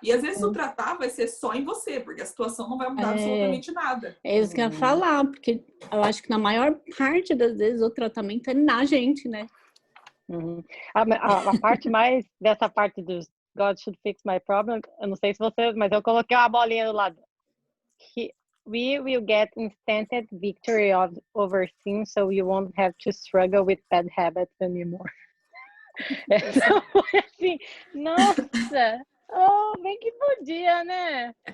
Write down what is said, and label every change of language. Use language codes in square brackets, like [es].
[pt] E às vezes o tratar vai ser só em você, porque a situação não vai mudar absolutamente nada. É isso que eu ia falar, porque eu acho que na maior parte das vezes o tratamento é na gente, né? A parte mais dessa parte dos [en] God should fix my problem, [pt] eu não sei se você, mas eu coloquei uma bolinha do lado. [en] We will get instant victory over sin, so you won't have to struggle with bad habits anymore. [pt] Essa foi assim, nossa, bem que podia, né?